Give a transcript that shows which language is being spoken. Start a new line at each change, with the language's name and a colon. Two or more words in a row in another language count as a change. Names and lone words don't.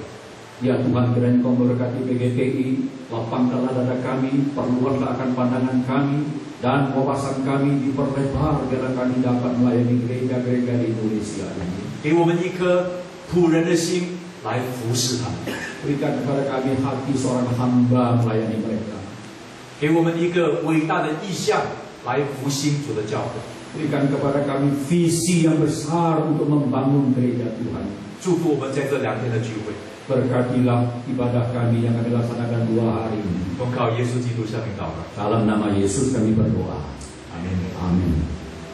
Indonesian: Ya Tuhan, kiranya Kau memberkati PGPI, lapangkanlah dada kami, perluaslah akan pandangan kami, dan wawasan kami diperlebar biar kami dapat melayani gereja-gereja di Indonesia ini.
Chinese: 给我们一颗仆人的心来服侍他们，
Indonesian: Berikan kepada kami hati seorang hamba melayani mereka.
Chinese: 给我们一个伟大的意向来复兴主的教会。
Indonesian: Berikan kepada kami visi yang besar untuk membangun gereja Tuhan.
Chinese: 祝福我们在这2天的聚会，
Indonesian: Berkatilah ibadah kami yang kami laksanakan 2 hari ini.
Chinese: 奉靠耶稣基督圣名祷告，
Indonesian: Dalam nama Yesus kami berdoa.
Chinese: 阿门。
Indonesian: Amin.